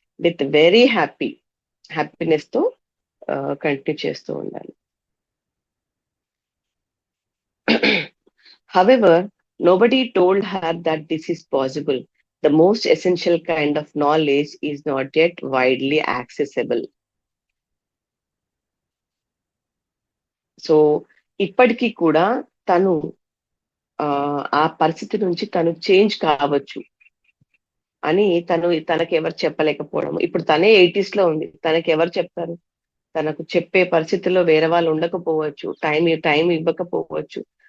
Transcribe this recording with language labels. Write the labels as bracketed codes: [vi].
[te] With very happiness తో continue చేస్తూ ఉండాలి. [en] However, nobody told her that this is possible. The most essential kind of knowledge is not yet widely accessible. [te] So ఇప్పటికీ కూడా తను ఆ పరిస్థితి నుంచి తను చేంజ్ కావచ్చు అని తనకి ఎవరు చెప్పలేకపోవడం. ఇప్పుడు తనే 80s లో ఉంది, తనకి ఎవరు చెప్తారు? తనకు చెప్పే పరిస్థితుల్లో వేరే వాళ్ళు ఉండకపోవచ్చు, టైం ఇవ్వకపోవచ్చు.